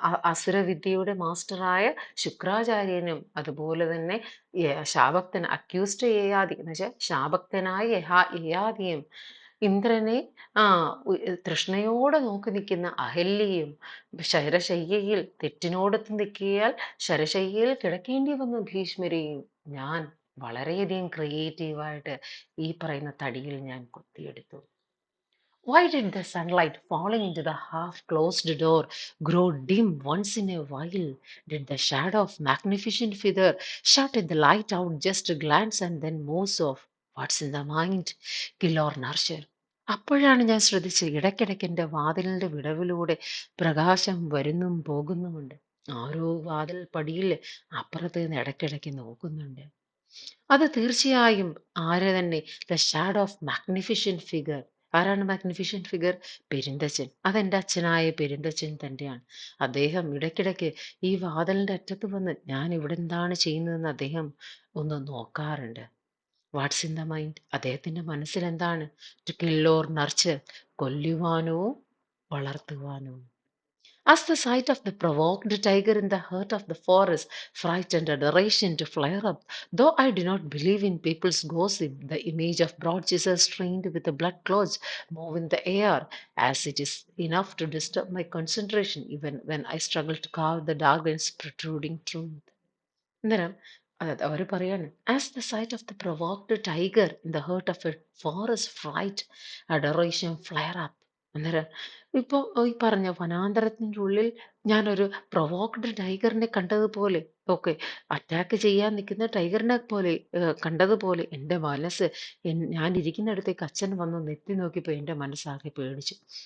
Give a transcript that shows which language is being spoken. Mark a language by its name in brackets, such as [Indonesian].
[Malayalam] അസുരവിദ്യയുടെ മാസ്റ്ററായ ശുക്രാചാര്യനും, അതുപോലെ തന്നെ ശാപക്തൻ അക്യൂസ്ഡ് യയാതി എന്ന് വെച്ചാൽ ശാപക്തനായ യയാതിയും, ഇന്ദ്രനെ ആ തൃഷ്ണയോടെ നോക്കി നിൽക്കുന്ന അഹല്യയും, ശരശയ്യയിൽ തെറ്റിനോടൊത്ത് നിൽക്കിയാൽ ശരശയ്യയിൽ കിടക്കേണ്ടി വന്ന ഭീഷ്മരെയും ഞാൻ വളരെയധികം ക്രിയേറ്റീവായിട്ട് ഈ പറയുന്ന തടിയിൽ ഞാൻ കൊത്തിയെടുത്തു. [English] Why did the sunlight falling into the half closed door grow dim once in a while? Did the shadow of magnificent figure shut the light out just a glance and then moves off? What's in the mind? Kill or nurture? [Malayalam] അപ്പോഴാണ് ഞാൻ ശ്രദ്ധിച്ചത്, ഇടയ്ക്കിടയ്ക്ക് എൻ്റെ വാതിലിൻ്റെ വിടവിലൂടെ പ്രകാശം വരുന്നും പോകുന്നുമുണ്ട്. ആരോ വാതിൽ പടിയിൽ അപ്പുറത്ത് നിന്ന് ഇടയ്ക്കിടയ്ക്ക് നോക്കുന്നുണ്ട്. അത് തീർച്ചയായും ആര് തന്നെ? [English] The shadow of magnificent figure. [Malayalam] ആരാണ് മാഗ്നിഫിഷ്യന്റ് ഫിഗർ? പെരുന്തച്ചൻ. അതെന്റെ അച്ഛനായ പെരുന്തച്ചൻ തന്നെയാണ്. അദ്ദേഹം ഇടയ്ക്കിടയ്ക്ക് ഈ വാതിലിന്റെ അറ്റത്ത് വന്ന് ഞാൻ ഇവിടെ എന്താണ് ചെയ്യുന്നതെന്ന് അദ്ദേഹം ഒന്ന് നോക്കാറുണ്ട്. [English] What's in the mind? [Malayalam] അദ്ദേഹത്തിന്റെ മനസ്സിൽ എന്താണ്? [English] to kill or nurture, [Malayalam] കൊല്ലുവാനോ വളർത്തുവാനോ. [English] As the sight of the provoked tiger in the heart of the forest frightened adoration to flare up, though I do not believe in people's gossip, the image of broad scissors strained with the blood clots move in the air, as it is enough to disturb my concentration even when I struggle to carve the dark and protruding truth. [Malayalam] അന്നേരം അവർ പറയാണ്, [English] As the sight of the provoked tiger in the heart of a forest fright adoration flare up. [Malayalam] അന്നേരം ഇപ്പോൾ ഈ പറഞ്ഞ വനാന്തരത്തിൻ്റെ ഉള്ളിൽ ഞാനൊരു provoked ടൈഗറിനെ കണ്ടതുപോലെ, okay, attack ചെയ്യാൻ നിൽക്കുന്ന ടൈഗറിനെ പോലെ കണ്ടതുപോലെ എൻ്റെ മനസ്സ്, ഞാൻ ഇരിക്കുന്നിടത്തേക്ക് അച്ഛൻ വന്ന് നെത്തി നോക്കിയപ്പോൾ എൻ്റെ മനസ്സാകെ പേടിച്ചു.